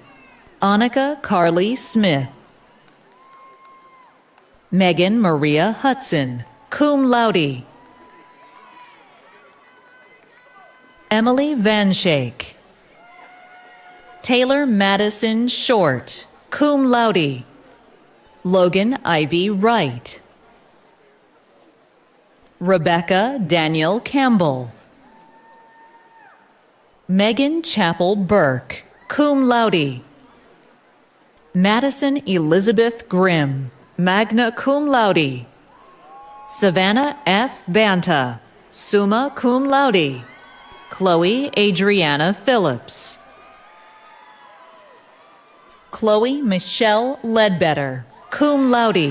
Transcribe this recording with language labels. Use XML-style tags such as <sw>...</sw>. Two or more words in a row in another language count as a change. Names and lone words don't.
<en>Annika Carly Smith. Megan Maria Hudson,</en> <la>cum laude.</la> <en>Emily Van Schaik. Taylor Madison Short,</en> <la>cum laude.</la> <en>Logan Ivy Wright. Rebecca Daniel Campbell. Megan Chappell Burke,</en> <la>cum laude.</la> <en>Madison Elizabeth Grimm,</en> <la>magna cum laude.</la> <en>Savannah F. Banta,</en> <la>summa cum laude.</la> <en>Chloe Adriana Phillips. Chloe Michelle Ledbetter,</en> <la>cum laude.</la>